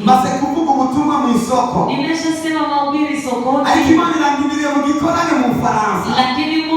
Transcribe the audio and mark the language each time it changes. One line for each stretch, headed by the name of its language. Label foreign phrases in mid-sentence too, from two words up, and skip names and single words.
Kinyarwanda: Maze kuvuga ubutumwa mu isoko.
Swahili: Nimeshasema mahubiri sokoni.
Kinyarwanda: Ariko Imana irangirira mu gikorane mu Faransa.
Swahili: Lakini